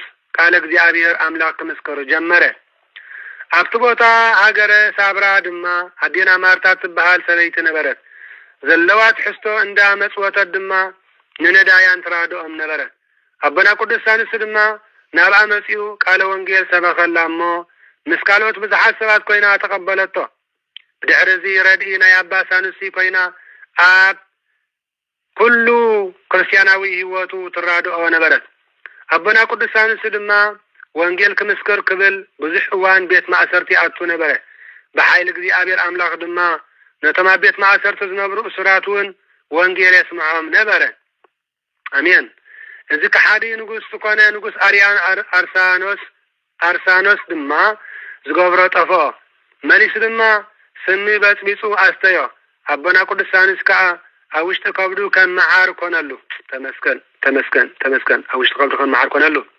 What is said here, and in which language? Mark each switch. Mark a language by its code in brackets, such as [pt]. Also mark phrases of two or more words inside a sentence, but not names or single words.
[ti] ቃለ እግዚአብሔር አምላክ መስክር ጀመረ ኣብቲ ቦታ ሃገረ ሳብራ ድማ አዴና ማርታ ትበሃል ሰበይቲ ነበረት ዘለዋት ሕስቶ እንዳ መጽወተት ድማ ንነዳያን ትራዶኦም ነበረ አቦና ቅዱሳንስ ድማ ናብ አመጺኡ ቃለ ወንጌል ሰበኸላሞ ምስካሎት ብዙሓት ሰባት ኮይና ተቀበለቶ ብድሕሪዚ ረድኢ ናይ አባ ሳኑሲ ኮይና ኣብ ኩሉ ክርስቲያናዊ ህይወቱ ትራዶኦ ነበረት አቦና ቅዱሳንስ ድማ ወንጌል ክምስክር ክብል ብዙሕ እዋን ቤት ማእሰርቲ ኣቱ ነበረ በኃይል እግዚአብሔር አምላክ ድማ ነተማ ቤት ማእሰርቲ ዝነብሩ እስራቱን ወንጌል የስምዖም ነበረ አሜን እዚ ከሓዲ ንጉስ ኮነ ንጉስ አርሳኖስ ድማ ዝገብሮ ጠፎ መሊስ ድማ ስሚ በጽቢጹ አስተዮ አቦና ቅዱሳንስ ከዓ አውሽተ ከብዱ ከም መዓር ኮነሉ ተመስገን አውሽተ ከብዱ ከም መዓር ኮነሉ